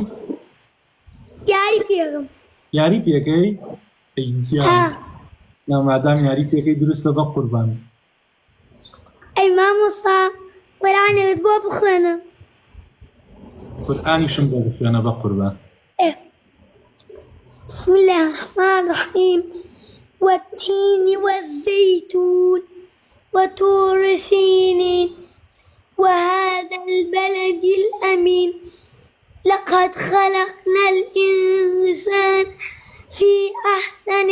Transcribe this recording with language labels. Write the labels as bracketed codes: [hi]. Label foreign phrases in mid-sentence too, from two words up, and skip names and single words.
[ckb] یاری پێکەم. یاری پێکەی؟ ئەی گیان نامادام یاری پێکەی دروستە بە قوربان. ئەی مامۆستا وەرانەوێت بۆ بخوێنم. قورئانیشم بۆ بخوێنە بە قوربان. [ar] بسم الله الرحمن الرحيم والتين والزيتون وطور سينين وهذا البلد الأمين لقد خلقنا الإنسان في أحسن